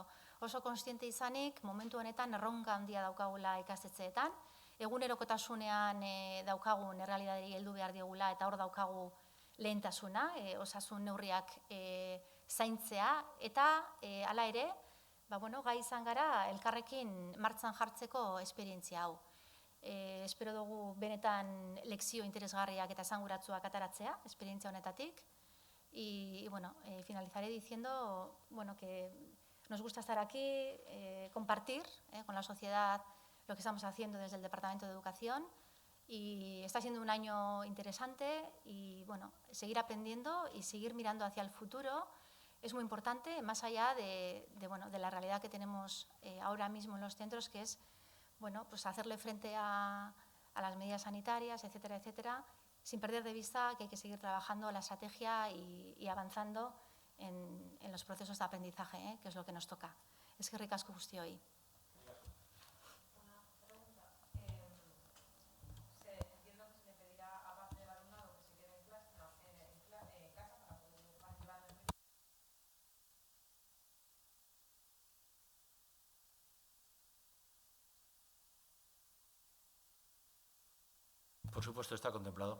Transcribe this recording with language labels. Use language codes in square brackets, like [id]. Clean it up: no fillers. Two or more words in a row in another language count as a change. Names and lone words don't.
[eu] Oso konstiente izanik, momentu honetan erronka handia daukagula ikastetxeetan, egunerokotasunean daukagun errealitateari heldu behar diegula, eta hor daukagu lehentasuna, osasun neurriak zaintzea, eta hala ere, gai izan gara elkarrekin martxan jartzeko esperientzia hau. Espero dugu benetan lekzio interesgarriak eta esanguratsuak ataratzea, esperientzia honetatik. [es] Y finalizaré diciendo que nos gusta estar aquí, compartir con la sociedad lo que estamos haciendo desde el Departamento de Educación, y está siendo un año interesante y seguir aprendiendo y seguir mirando hacia el futuro es muy importante, más allá de la realidad que tenemos ahora mismo en los centros, que es pues hacerle frente a las medidas sanitarias, etcétera, etcétera, sin perder de vista que hay que seguir trabajando la estrategia y avanzando en los procesos de aprendizaje, que es lo que nos toca. [eu] Eskerrik asko guztioi. [es] Entiendo que se le pedirá, aparte del alumnado, que se quede en casa para poder participar en el... Por supuesto, está contemplado.